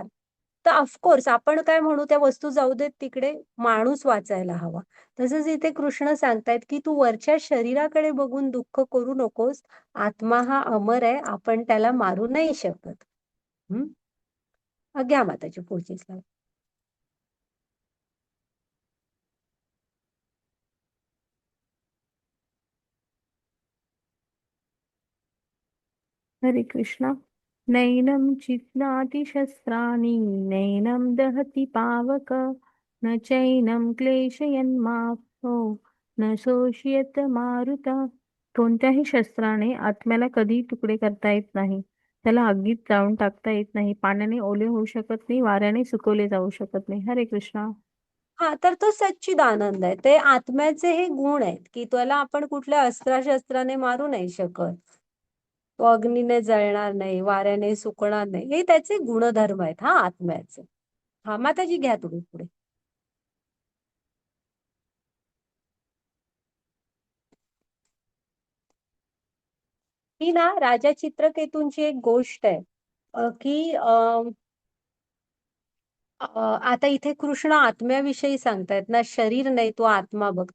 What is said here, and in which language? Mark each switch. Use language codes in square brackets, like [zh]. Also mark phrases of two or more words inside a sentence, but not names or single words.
[mr] तर ऑफकोर्स आपण काय म्हणू, त्या वस्तू जाऊ देत तिकडे, माणूस वाचायला हवा. तसंच इथे कृष्ण सांगतायत की तू वरच्या शरीराकडे बघून दुःख करू नकोस, आत्मा हा अमर आहे, आपण त्याला मारू नाही शकत. हम्म. घ्या माताची पुढची स्लाइड. हरे कृष्णा. [sa] नैनं चित्नाति शस्त्राणि नैनं दहति पावक न चैनं क्लेशयन्मापो न शोषयत मारुता. [mr] कोणत्याही शस्त्राने आत्म्याला कधी तुकडे करता येत नाही, त्याला आगीत जाळून टाकता येत नाही, पाण्याने ओले होऊ शकत नाही, वाऱ्याने सुकवले जाऊ शकत नाही. हरे कृष्णा. हा, तर तो सच्चिदानंद आहे, ते आत्म्याचे हे गुण आहेत की त्याला आपण कुठल्या अस्त्राशस्त्राने मारू नाही शकत, तो अग्नीने जळणार नाही, वाऱ्याने सुकणार नाही, हे त्याचे गुणधर्म आहेत हा आत्म्याचे. हा माताजी, घ्या तुम्ही पुढे. ही ना राजा चित्रकेतूंची एक गोष्ट आहे की आता इथे कृष्ण आत्म्याविषयी सांगतायत ना, शरीर नाही तो आत्मा बघ.